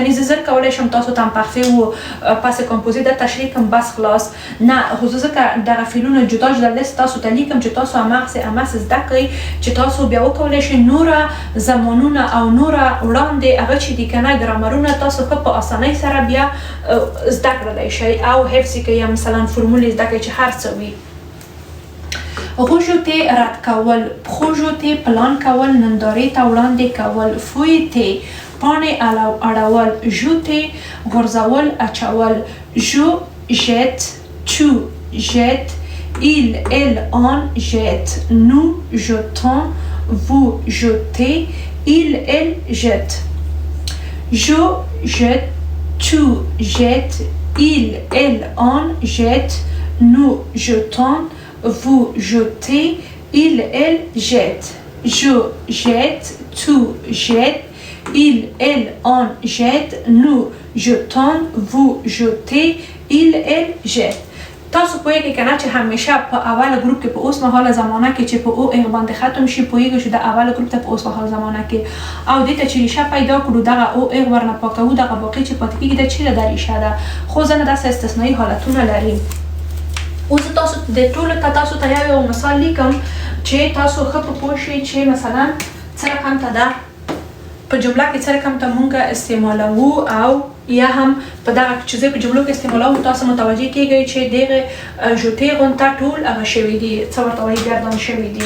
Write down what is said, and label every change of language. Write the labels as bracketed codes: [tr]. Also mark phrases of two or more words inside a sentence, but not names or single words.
[ps] کنې زه زر کولی شم تاسو ته امپخفې و [fr] passé composé [ps] ده تشریح کړم بس خلاص نه خو زه ځکه دغه فعلونه جدا جدا لیست تاسو ته لیکم چې تاسو هماغسې زده کړئ چې تاسو بیا وکولی شئ نوره زمانونه او نوره وړاندې هغه چې دي که نه ګرامرونه تاسو ښه په اسانۍ سره بیا زده کړلی شئ او حفظ یې کوئ یا مثلا فرمول یې زده کړئ چې هر څه وي. غوژتې رد کول، پښوژتې پلان کول، نندارې ته وړاندې کول، فویتې پاڼې اړول، ژوتې غورځول اچول، [fr] je jette, tu jettes, il, elle, on jette, nous jetons, vous jetez, il, elle jette. Je jette, tu jettes, il, elle, on jette, nous jetons, vous jetez, il, elle jette. Je jette, tu jettes, il, elle, on jette, nous jetons, vous jetez, il, elle jette. [ps] تاسو پوهیږئ که نه چې همیشه په اوله ګروپ کې په اوس مهاله زمانه کې چې په او اغ باندې ختم شي پوهیږئ چې د اوله ګروپ ته په اوس مهاله زمانه کې او دې ته چې ریښه پیدا کړو دغه او اغ ورنه پاکوو دغه باقي چې پاتې کېږي دا چیرې دا ریښه ده خو ځنه داسې استثنایي حالتونه لري. اوس تاسو د ټولو ته تاسو ته یو مثال لیکم چې تاسو ښه په پوه شئ چې مثلا څه رقم ته ده په جمله کې څه رقم ته مونږ استعمالوو او یا هم په دغه چې زه په جملو کې استعمالوم تاسو متوجه کېږئ چې دغه ژوتې غونته ټول هغه شوي دي څه ورته وایي ګردان شوي دي.